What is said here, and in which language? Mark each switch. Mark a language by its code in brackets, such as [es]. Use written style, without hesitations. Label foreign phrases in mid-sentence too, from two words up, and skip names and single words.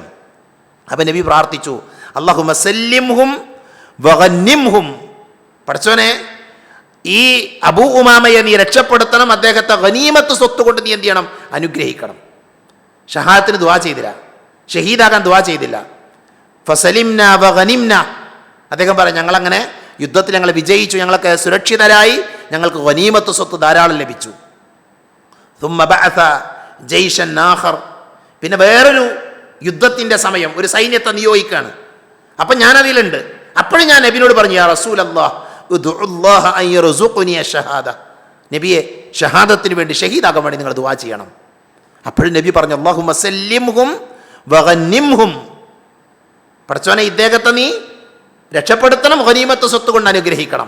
[ml] അപ്പം നബി പ്രാർത്ഥിച്ചു, [ar] اللهم سلمهم وغنمهم, [ml] പടച്ചോനെ ഈ അബൂ ഉമാമയെ നീ രക്ഷപ്പെടുത്തണം, അദ്ദേഹത്തെ ഗനീമത്ത് സ്വത്ത് കൊണ്ട് നീ എന്ത് ചെയ്യണം? അനുഗ്രഹിക്കണം. ഷഹാദത്തിന് ദുആ ചെയ്തില്ല, ഷഹീദാകാൻ ദുആ ചെയ്തില്ല. [ar] فسلمنا وغنمنا, [ml] അദ്ദേഹം പറയാം, ഞങ്ങളങ്ങനെ യുദ്ധത്തിൽ ഞങ്ങൾ വിജയിച്ചു, ഞങ്ങൾക്ക് സുരക്ഷിതരായി, ഞങ്ങൾക്ക് ഗനീമത്ത് സ്വത്ത് ധാരാളം ലഭിച്ചു. [ar] ثم بعث جيشا آخر, [ml] പിന്നെ വേറൊരു യുദ്ധത്തിൻ്റെ സമയം ഒരു സൈന്യത്തെ നിയോഗിക്കുകയാണ്. അപ്പം ഞാനതിലുണ്ട്. അപ്പോഴും ഞാൻ നബിനോട് പറഞ്ഞു, [ar] يا رسول الله ادع الله أن يرزقني الشهادة, [ml] നബിയെ ഷഹാദത്തിന് വേണ്ടി ഷഹീദാകാൻ വേണ്ടി നിങ്ങൾ ദുആ ചെയ്യണം. അപ്പോഴും നബി പറഞ്ഞു, [ar] اللهم سلمهم وغنمهم, [ml] പടച്ചോനെ ഇദ്ദേഹത്തെ നീ രക്ഷപ്പെടുത്തണം, ഗനീമത്ത് സ്വത്ത് കൊണ്ട് അനുഗ്രഹിക്കണം.